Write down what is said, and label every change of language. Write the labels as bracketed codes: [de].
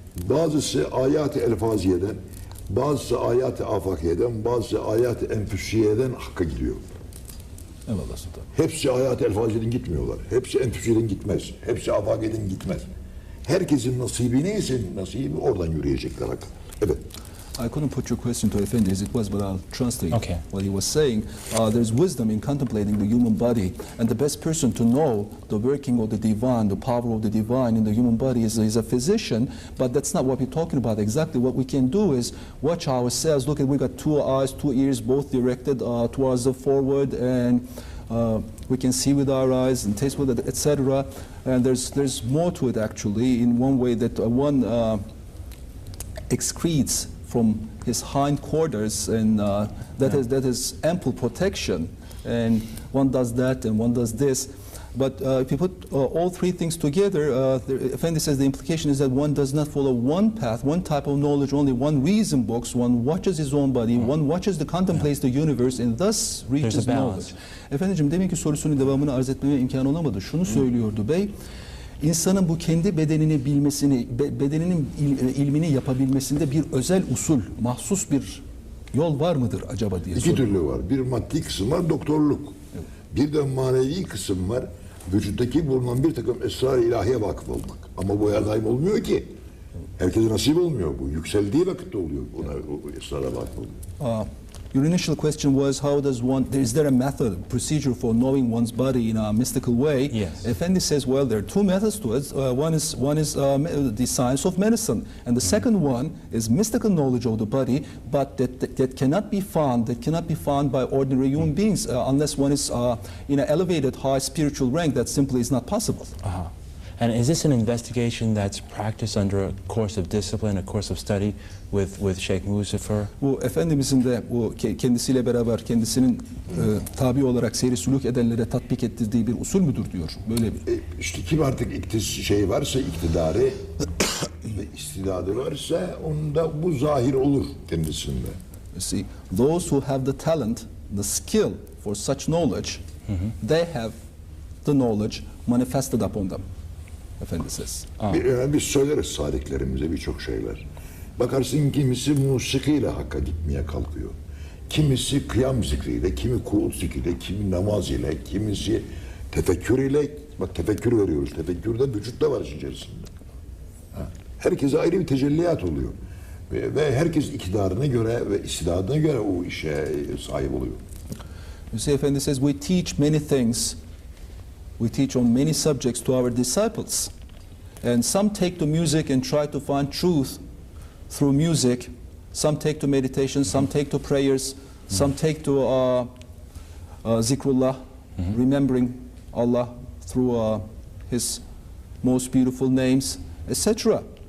[tr] Bazısı âyât-ı elfâziyye'den, bazısı âyât-ı âfâkiyye'den, bazısı âyât-ı enfüsiyyeden hakka gidiyor. Eyvallah sultan. Hepsi âyât-ı elfâziyye'den gitmiyorlar. Hepsi enfüsiyyeden gitmez. Hepsi âfâkiyye'den gitmez. Herkesin nasibi neyse nasibi oradan yürüyecekler hakka. Evet. [en] I couldn't put your question to Effendi as it was, but I'll translate Okay. what he was saying. There's wisdom in contemplating the human body, and the best person to know the working of the divine, the power of the divine in the human body is a physician, but that's not what we're talking about. Exactly what we can do is watch ourselves. Look at, we got two eyes, two ears, both directed towards the forward, and we can see with our eyes and taste with it, etc. And there's more to it actually. In one way that one excretes from his hind quarters, and that is ample protection, and one does that and one does this. But if you put all three things together, Effendi says the implication is that one does not follow one path, one type of knowledge, only one reason books, one watches his own body, one watches contemplates the universe, and thus reaches knowledge. [tr] Efendiciğim, demek ki sorusunun devamını arz etmeme imkanı olamadı. Şunu söylüyordu bey, İnsanın bu kendi bedenini bilmesini, bedeninin ilmini yapabilmesinde bir özel usul, mahsus bir yol var mıdır acaba diye İki türlü var. Bir maddi kısım var, doktorluk. Evet. Bir de manevi kısım var. Vücuttaki bulunan bir takım esrar-ı ilahiye vakıf olmak. Ama bu her daim olmuyor ki. Herkese nasip olmuyor bu. Yükseldiği vakitte oluyor. Ona o esrara vakıf oluyor. [en] Your initial question was, how does one, is there a method, procedure for knowing one's body in a mystical way? Yes. Effendi says, well, there are two methods to it. One is the science of medicine, and the second one is mystical knowledge of the body, but that cannot be found by ordinary human beings unless one is in an elevated high spiritual rank. That simply is not possible. And is this an investigation that's practiced under a course of discipline, a course of study with Sheikh Muzaffer? [tr] Bu Efendimizin de bu kendisiyle beraber kendisinin tabi olarak seyri sülük edenlere tatbik ettirdiği bir usul müdür diyor. Böyle bir. İşte kim artık varsa iktidarı ve istidadı varsa onda bu zahir olur kendisinde. [en] You see, those who have the talent, the skill for such knowledge, they have the knowledge manifested upon them. Efendi says. [tr] Biz söyleriz sadiklerimize birçok şeyler. Bakarsın kimisi musikiyle hakka gitmeye kalkıyor. Kimisi kıyam zikriyle, kimi kuğut zikriyle, kimi namaz ile, kimisi tefekkür ile. Bak tefekkür veriyoruz. Tefekkür de vücutta var içerisinde. Herkese ayrı bir tecelliyat oluyor. Ve herkes iktidarına göre ve istidadına göre o işe sahip oluyor. [en] You see, Efendi says, we teach many things. We teach on many subjects to our disciples. And some take to music and try to find truth through music. Some take to meditation, some take to prayers, some take to zikrullah, remembering Allah through His most beautiful names, etc.